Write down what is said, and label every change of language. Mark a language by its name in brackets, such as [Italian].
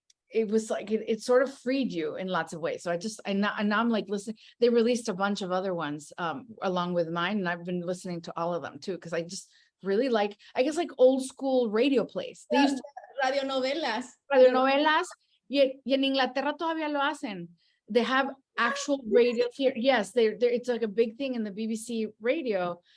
[English] it was like it sort of freed you in lots of ways. So now I'm like, listen, they released a bunch of other ones along with mine, and I've been listening to all of them too, because I just really like, I guess, like old school radio plays. They used to [Spanish] radionovelas. Y en Inglaterra todavía lo hacen. [English] They have actual radio here. Yes, it's like a big thing in the BBC radio.